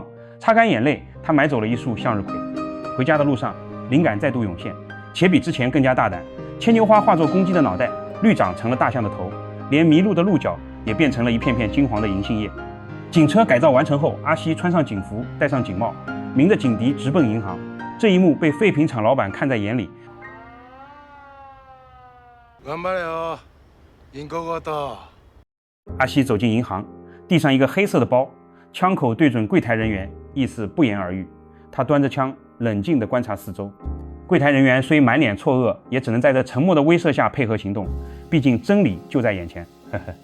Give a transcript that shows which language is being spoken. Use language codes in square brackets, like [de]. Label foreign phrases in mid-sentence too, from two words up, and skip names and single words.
[zh] 擦干眼泪，他买走了一束向日葵。回家的路上，灵感再度涌现，且比之前更加大胆。牵牛花化作公鸡的脑袋，绿掌成了大象的头，连麋鹿的鹿角也变成了一片片金黄的银杏叶。警车改造完成后，阿西穿上警服，戴上警帽，鸣着警笛直奔银行。这一幕被废品厂老板看在眼里。 [ja] 頑張れよ、銀行強盗。 [zh] 阿西走进银行，递上一个黑色的包，枪口对准柜台人员，意思不言而喻。他端着枪，冷静地观察四周。柜台人员虽满脸错愕，也只能在这沉默的威慑下配合行动，毕竟真理就在眼前。呵呵。